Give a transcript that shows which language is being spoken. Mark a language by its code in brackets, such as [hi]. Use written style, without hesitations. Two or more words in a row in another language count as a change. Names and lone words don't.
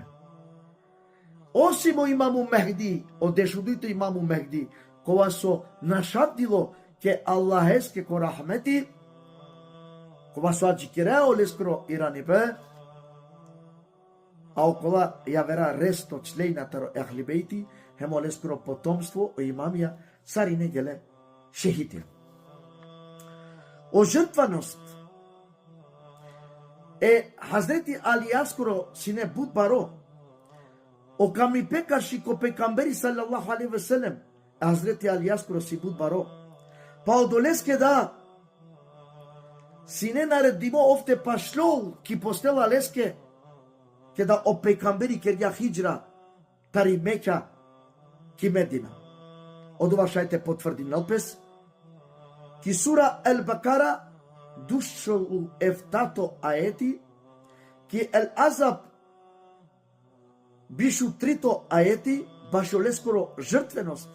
[rom] Osim o imamu Mehdi, o dešudite imamu Mehdi, kova so našadilo ke Allaheske ko rahmeti, kova so adžikireo leskro iranibe, a okola javera resto člejna taro ehli bejti, hemo leskro potomstvo o imamija sarine gele šehitija. O žrtvanost e Hazreti Alijaskoro sine bud baro, o kami pekarši ko pejgamberi [ar] صلى الله عليه وسلم, [rom] Hazreti Alijaskoro si bud baro. Pa odoleske da sine naredimo ofte pašlol ki postela leske ke da o pejgamberi kerja hijra tari Meka ki Medina. Od ova šajte potvrdi nalpes ki sura El Bakara dušolu eftato aeti ki El Azab bišu trito aeti baš je leskoro žrtvenost,